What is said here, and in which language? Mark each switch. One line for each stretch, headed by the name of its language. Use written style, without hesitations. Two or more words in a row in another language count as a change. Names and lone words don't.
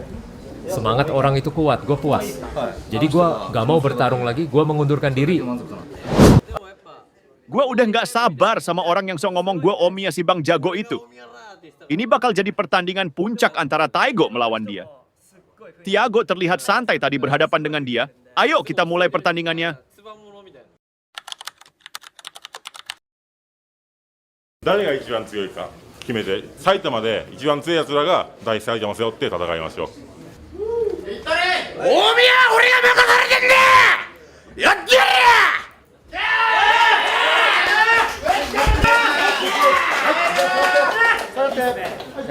Indonesian: Semangat orang itu kuat, gue puas. Jadi gue gak mau bertarung lagi, gue mengundurkan diri. Gue udah gak sabar sama orang yang sok ngomong gue Omiya si Bang Jago itu. Ini bakal jadi pertandingan puncak antara Taigo melawan dia. Tiago terlihat santai tadi berhadapan dengan dia. Ayo kita mulai pertandingannya.
Japanese: 誰が一番強いか決めて、埼玉で一番強い奴らが大埼玉を背負って戦いましょう。大宮、俺が任されてんだ。やってやれや。